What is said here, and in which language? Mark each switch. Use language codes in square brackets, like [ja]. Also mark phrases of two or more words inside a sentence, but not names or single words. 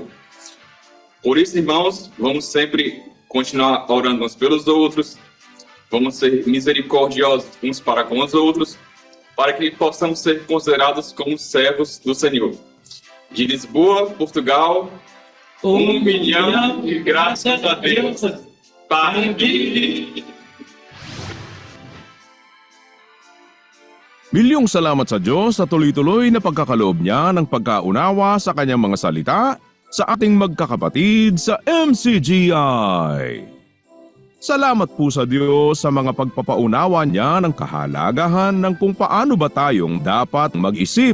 [pt] Por isso, irmãos, vamos sempre continuar orando uns pelos outros, vamos ser misericordiosos uns para com os outros, para que possamos ser considerados como servos do Senhor. De Lisboa, Portugal, 1 milhão de graças a Deus. Pai. [tl] Milyong salamat sa Diyos sa tuloy-tuloy na pagkakaloob niya ng pagkaunawa sa kanyang mga salita sa ating magkakapatid sa MCGI. Salamat po sa Diyos sa mga pagpapaunawa niya ng kahalagahan ng kung paano ba tayong dapat mag-isip.